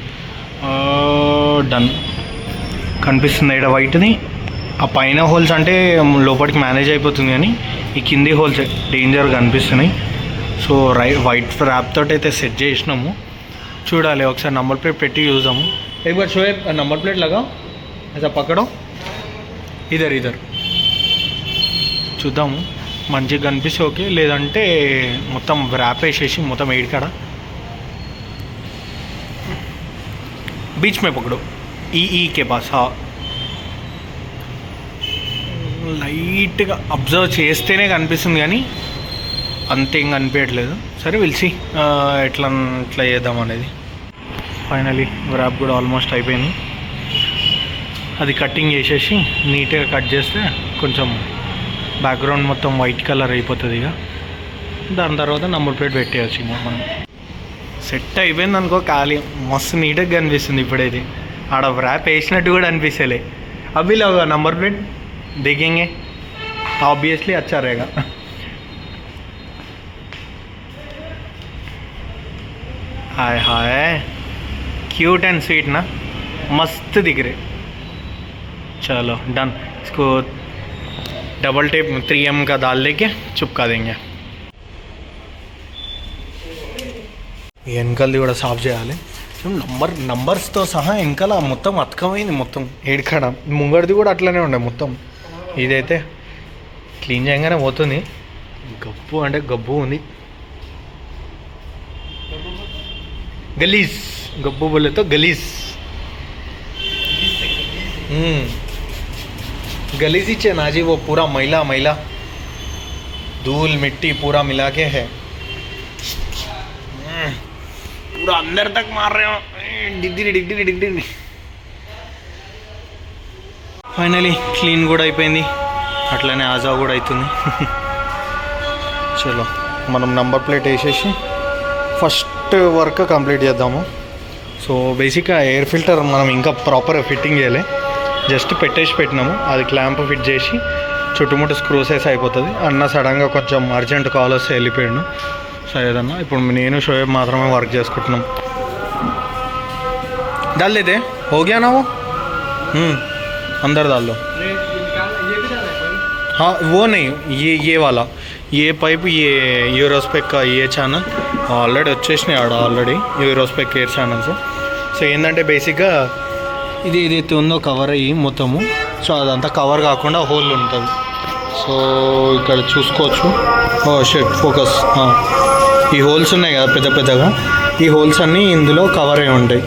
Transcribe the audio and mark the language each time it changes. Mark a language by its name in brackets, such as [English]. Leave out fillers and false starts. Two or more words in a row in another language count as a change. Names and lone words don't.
[Telugu] డన్ కనిపిస్తుంది ఇక్కడ వైట్ది. ఆ పైన హోల్స్ అంటే లోపలికి మేనేజ్ అయిపోతుంది, కానీ ఈ కింది హోల్స్ డేంజర్గా కనిపిస్తున్నాయి. సో [English] white wrap [Telugu] తోటి అయితే సెట్ చేసినాము. చూడాలి ఒకసారి [English] number plate [Telugu] పెట్టి చూద్దాము. [Hindi] एक बार शोएब [English] number plate [Hindi] लगाओ, ऐसा पकड़ो, [Telugu] ఇదర్ చూద్దాము. మంచిగా కనిపిస్తే ఓకే, లేదంటే మొత్తం ర్యాప్ వేసేసి మొత్తం ఏడికాడ [Hindi] बीच में पकड़ो, [Telugu] ఈ [Hindi] के पास. [Telugu] లైట్గా అబ్జర్వ్ చేస్తేనే కనిపిస్తుంది కానీ అంతేం కనిపించట్లేదు. సరే పిలిచి ఎట్లా చేద్దాం అనేది. [English] finally wrap [Telugu] కూడా ఆల్మోస్ట్ అయిపోయింది. అది కటింగ్ చేసేసి నీట్గా కట్ చేస్తే కొంచెం బ్యాక్గ్రౌండ్ మొత్తం [English] white colour [Telugu] అయిపోతుంది. ఇక దాని తర్వాత [English] number plate [Telugu] పెట్టేయచ్చు. ఇంకా మనం సెట్ అయిపోయింది అనుకో, ఖాళీ మస్తు నీట్గా కనిపిస్తుంది. ఇప్పుడైతే ఆడ ర్యాప్ వేసినట్టు కూడా అనిపిస్తలే. అవి లోగా [English] number plate [Hindi] देखेंगे ऑब्वियसली अच्छा रहेगा. हाय हाय [English] cute and sweet [Hindi] ना, मस्त दिख रहे. चलो डन. इसको [English] double tape [Hindi] 3M का डाल लेके चिपका देंगे. [Telugu] వెనకల్ది కూడా సాఫ్ చేయాలి. నంబర్స్తో సహా ఇంకా మొత్తం అతకమైంది మొత్తం ఏడికాడ. ముంగడిది కూడా అట్లనే ఉండే మొత్తం. ఇదైతే క్లీన్ చేయగానే పోతుంది. గబ్బు అంటే గబ్బు ఉంది. గలీజ్ గబ్బు బోలేతో గలీజ్. [Hindi] गलीज ही ना जी, वो पूरा मैला मैला धूल मिट्टी पूरा मिला के है. पूरा अंदर तक मार रहे हो. [Telugu] डिग्डी ఫైనలీ క్లీన్ కూడా అయిపోయింది. అట్లనే ఆజా కూడా అవుతుంది. చలో మనం [English] number plate [Telugu] వేసేసి [English] first work complete [Telugu] చేద్దాము. సో బేసిక్గా [English] air filter [Telugu] మనం ఇంకా ప్రాపర్గా ఫిట్టింగ్ చేయాలి. జస్ట్ పెట్టినాము. అది [English] clamp fit [Telugu] చేసి చుట్టుముట్టు స్క్రూస్ వేసి అయిపోతుంది. అన్న సడన్గా కొంచెం [English] urgent call [Telugu] వస్తే వెళ్ళిపోయాడు సయ్యద్ అన్న. ఇప్పుడు నేను షోయబ్ మాత్రమే వర్క్ చేసుకుంటున్నాం. [Hindi] डाल देते हो गया ना वो अंदर डाल दो. हाँ वो नहीं, ये वाला ये पाइप ये యూరోస్పెక్ का ये [Telugu] ఛానల్ ఆల్రెడీ వచ్చేసినాయి ఆడ ఆల్రెడీ యూరోస్పెక్ ఎయిర్ ఛానల్స్. సో ఏంటంటే బేసిక్గా ఇది ఏదైతే ఉందో కవర్ అయ్యి మొత్తము, సో అదంతా కవర్ కాకుండా హోల్ ఉంటుంది. సో ఇక్కడ చూసుకోవచ్చు. షెట్ ఫోకస్. ఈ హోల్స్ ఉన్నాయి కదా పెద్ద పెద్దగా, ఈ హోల్స్ అన్నీ ఇందులో కవర్ అయి ఉంటాయి.